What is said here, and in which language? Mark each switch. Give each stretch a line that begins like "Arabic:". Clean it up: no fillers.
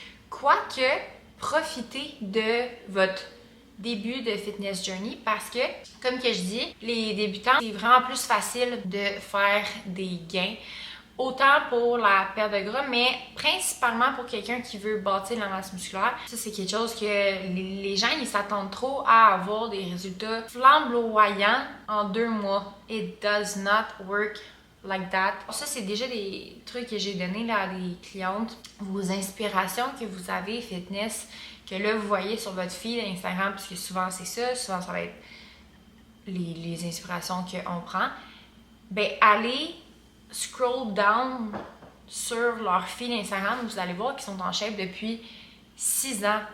French: Quoique, profitez de votre début de fitness journey parce que, comme que je dis, les débutants, c'est vraiment plus facile de faire des gains. Autant pour la perte de gras, mais principalement pour quelqu'un qui veut bâtir la masse musculaire. Ça, c'est quelque chose que les gens, ils s'attendent trop à avoir des résultats flamboyants en 2 mois.
English: It does not work like that.
French: Ça, c'est déjà des trucs que j'ai donnés là, à des clientes. Vos inspirations que vous avez fitness, que là, vous voyez sur votre feed Instagram, parce que souvent, c'est ça. Souvent, ça va être les inspirations qu'on prend. Ben, allez scroll down sur leur fil Instagram, vous allez voir qu'ils sont en shape depuis 6 ans.